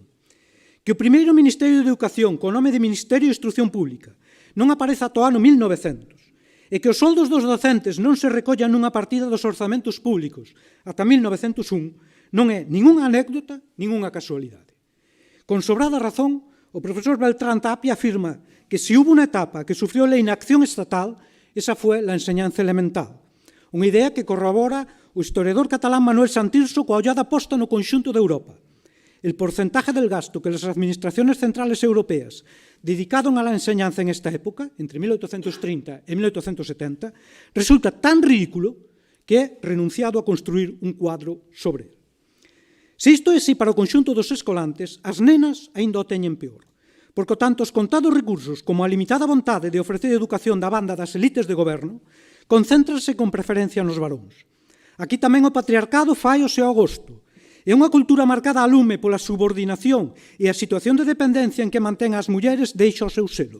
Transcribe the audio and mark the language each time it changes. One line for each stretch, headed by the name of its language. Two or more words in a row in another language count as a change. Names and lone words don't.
Galician: Que o primeiro Ministerio de Educación, co nome de Ministerio de Instrucción Pública, non apareza ata o ano 1900, e que os soldos dos docentes non se recollan nunha partida dos orzamentos públicos ata 1901, non é ningunha anécdota, ningunha casualidade. Con sobrada razón, o profesor Beltrán Tapia afirma que se
Spanish: hubo unha etapa que sufrió la inacción estatal, esa fue la enseñanza elemental.
Galician: Unha idea que corrobora o historiador catalán Manuel Santirso coa ollada posta no conxunto de Europa.
Spanish: El porcentaje del gasto que las administraciones centrales europeas dedicaron a la enseñanza en esta época, entre 1830 e 1870, resulta tan ridículo que é renunciado a construir un cuadro sobre él.
Galician: Se isto é así para o conxunto dos escolantes, as nenas aínda o teñen peor, porque tanto os contados recursos como a limitada vontade de ofrecer educación da banda das elites de goberno concéntranse con preferencia nos varóns. Aquí tamén o patriarcado fai o seu agosto. É unha cultura marcada a lume pola subordinación e a situación de dependencia en que mantén as mulleres deixa o seu selo.